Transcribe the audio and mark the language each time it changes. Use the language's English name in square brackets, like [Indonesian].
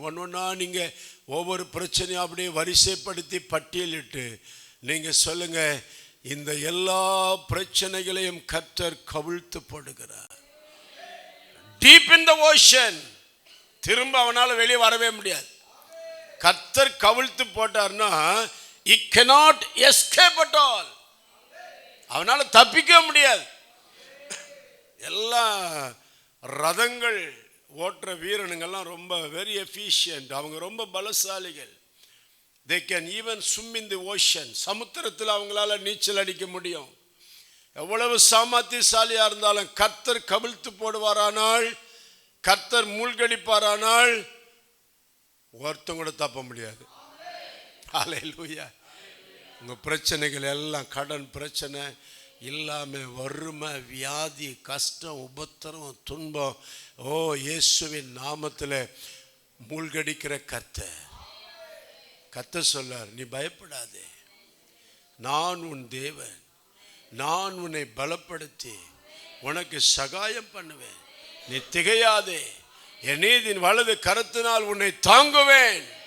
[Tamil] ஒன்றா நீங்க ஒவ்வொரு பிரச்சனையும் அப்படியே வரிசைப்படுத்தி பட்டியலிட்டு நீங்க சொல்லுங்க, இந்த எல்லா பிரச்சனைகளையும் கர்த்தர் கவிழ்த்து போடுகிறார். [English] deep in the ocean, [Tamil] திரும்ப அவனால வெளியே வரவே முடியாது. கர்த்தர் கவிழ்த்து போட்டார்னா [English] he cannot escape at all. [Tamil] அவனால தப்பிக்க முடியாது. எல்லா ரதங்கள் ஓட்டுற வீரனுங்கெல்லாம் ரொம்ப [English] very efficient, [Tamil] அவங்க ரொம்ப பலசாலிகள். [English] they can even swim in the ocean. [Tamil] சமுத்திரத்தில் அவங்களால நீச்சல் அடிக்க முடியும். எவ்வளவு சாமர்த்தியசாலியா இருந்தாலும் கர்த்தர் கவிழ்த்து போடுவாரானால், கர்த்தர் மூழ்கடிப்பாரானால் ஒருத்தம் கூட தப்ப முடியாது. ஹல்லேலூயா. உங்க பிரச்சனைகள் எல்லாம், கடன் பிரச்சனை இல்லாம வறுமை, வியாதி, கஷ்டம், உபத்திரம், துன்பம், ஓ இயேசுவின் நாமத்தில் மூழ்கடிக்கிற கர்த்தர் சொல்லார், நீ பயப்படாதே, நான் உன் தேவன், நான் உன்னை பலப்படுத்தி உனக்கு சகாயம் பண்ணுவேன், நீ திகையாதே, என் நீதியின் வலது கரத்தினால் உன்னை தாங்குவேன்.